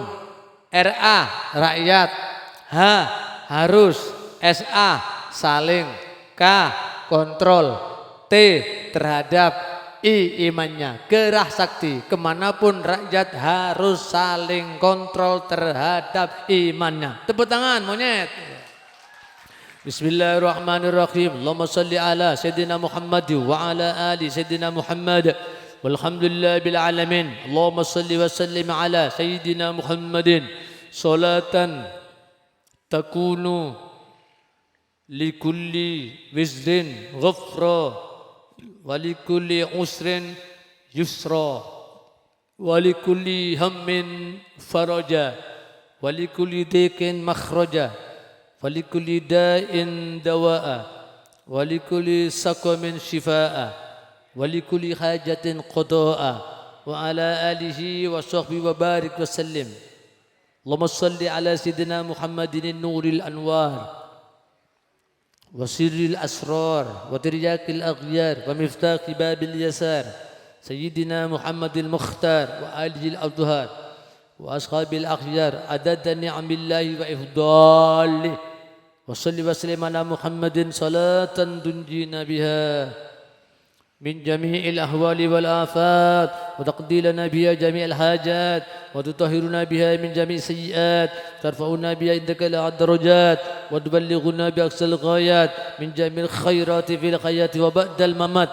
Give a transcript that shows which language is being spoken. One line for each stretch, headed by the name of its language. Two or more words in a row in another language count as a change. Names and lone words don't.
Indonesian: RA rakyat, H harus, SA saling, K kontrol, T terhadap, I imannya. Kerah Sakti, kemanapun rakyat harus saling kontrol terhadap imannya. Tepuk tangan monyet.
Arabic: Bismillahirrahmanirrahim. Allahumma salli ala Sayyidina Muhammad wa ala ali Sayyidina Muhammad. Walhamdulillah bil alamin. Allahumma salli wa sallim ala Sayyidina Muhammadin. Salatan takunu likulli wizrin ghafra walikulli usrin yusra walikulli hammin faraja walikulli dikin makhraja walikulli da'in dawa'a walikulli saqamin shifa'a walikulli hajatin qada'a wa ala alihi wa sahbihi wa barik wa sallim. اللهم صل على سيدنا محمد نور الأنوار وسر الأسرار وترياك الأغيار ومفتاح باب اليسار سيدنا محمد المختار وآله الأطهار وأصحاب الأخيار عدد نعم الله وإفضاله وصل وسلم على محمد صلاة تنجينا بها من جميع الأهوال والآفات وتقضي لنا بها جميع الحاجات وتطهرنا بها من جميع السيئات ترفعنا بها عندك إلى الدرجات وتبلغنا بأقصى الغايات من جميع الخيرات في الحياة وبعد الممات.